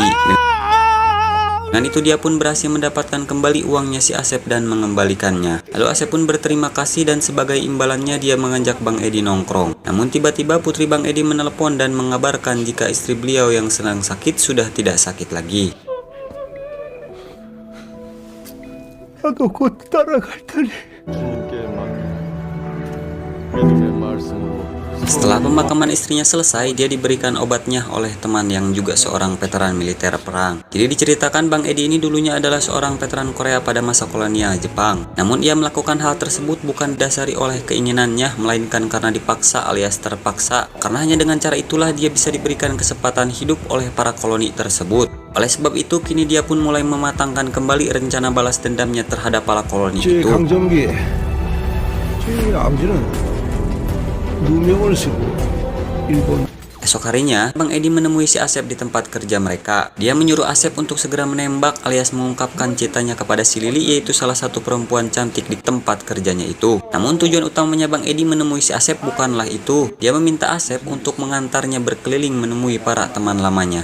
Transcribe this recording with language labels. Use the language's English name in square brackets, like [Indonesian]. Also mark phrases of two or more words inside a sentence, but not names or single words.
[Indonesian] Dengan itu dia pun berhasil mendapatkan kembali uangnya si Asep dan mengembalikannya. Lalu Asep pun berterima kasih dan sebagai imbalannya dia mengajak Bang Edi nongkrong. Namun tiba-tiba putri Bang Edi menelepon dan mengabarkan jika istri beliau yang sedang sakit sudah tidak sakit lagi. [Korean] 나도 곧 따라갈 테니. [Indonesian] Setelah pemakaman istrinya selesai, dia diberikan obatnya oleh teman yang juga seorang veteran militer perang. Jadi diceritakan Bang Edi ini dulunya adalah seorang veteran Korea pada masa kolonial Jepang. Namun ia melakukan hal tersebut bukan didasari oleh keinginannya, melainkan karena dipaksa alias terpaksa. Karena hanya dengan cara itulah dia bisa diberikan kesempatan hidup oleh para koloni tersebut. Oleh sebab itu, kini dia pun mulai mematangkan kembali rencana balas dendamnya terhadap para koloni itu. [Korean] 강점기, 제 아버지는 누명을 쓰고 일본. [Indonesian] Esok harinya, Bang Edi menemui si Asep di tempat kerja mereka. Dia menyuruh Asep untuk segera menembak alias mengungkapkan cintanya kepada si Lili, yaitu salah satu perempuan cantik di tempat kerjanya itu. Namun tujuan utamanya Bang Edi menemui si Asep bukanlah itu. Dia meminta Asep untuk mengantarnya berkeliling menemui para teman lamanya.